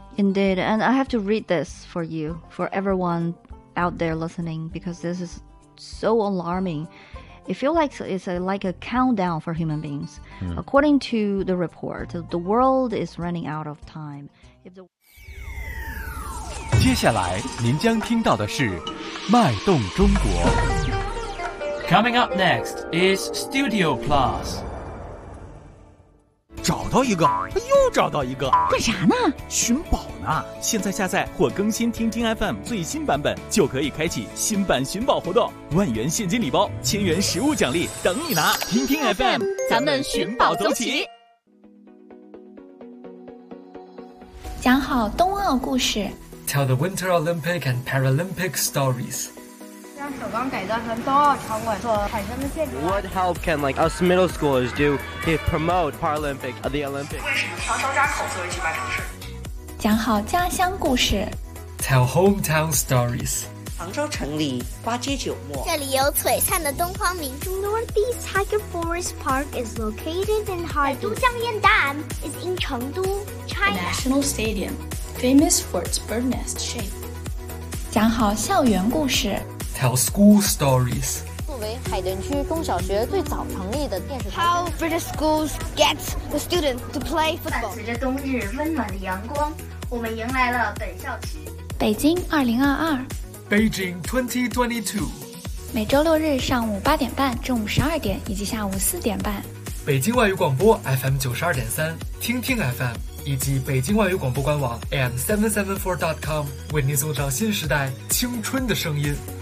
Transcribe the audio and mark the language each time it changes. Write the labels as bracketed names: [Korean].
[English] Indeed. And I have to read this for you, for everyone out there listening, because this is so alarming. It feels like it's like a countdown for human beings. Mm. According to the report, the world is running out of time. [Chinese] 接下来您将听到的是脉动中国。 [English] Coming up next is Studio Plus. [Chinese] 找到一个，又找到一个，干啥呢？寻宝呢。现在下载或更新听听 FM 最新版本，就可以开启新版寻宝活动，万元现金礼包，千元实物奖励等你拿。听听 FM， 咱们寻宝走起。讲好冬奥故事。 [English] Tell the Winter Olympic and Paralympic stories. What help can like us middle schoolers do to promote Paralympic the Olympics? [Chinese] 为什么长沙扎口作为举办城市？讲好家乡故事。 Tell hometown stories. 杭州城里花街酒陌。这里有璀璨的东方明珠。 [English] Northeast Tiger Forest Park is located in Harbin. 都江堰蛋 is in 成都 China. The National Stadium, famous for its bird nest shape. [Chinese] 讲好校园故事。 [English] Tell school stories. [Chinese] 作为海淀区中小学最早成立的电视台 [English] How British schools get the students to play football. [Chinese] 伴随着冬日温暖的阳光，我们迎来了本校区北京2022 [English] Beijing 2022 [Chinese] 每周六日上午8:30、中午12:00以及下午4:30 北京外语广播 FM 92.3听听 FM 以及北京外语广播官网 AM774.com 为您送上新时代青春的声音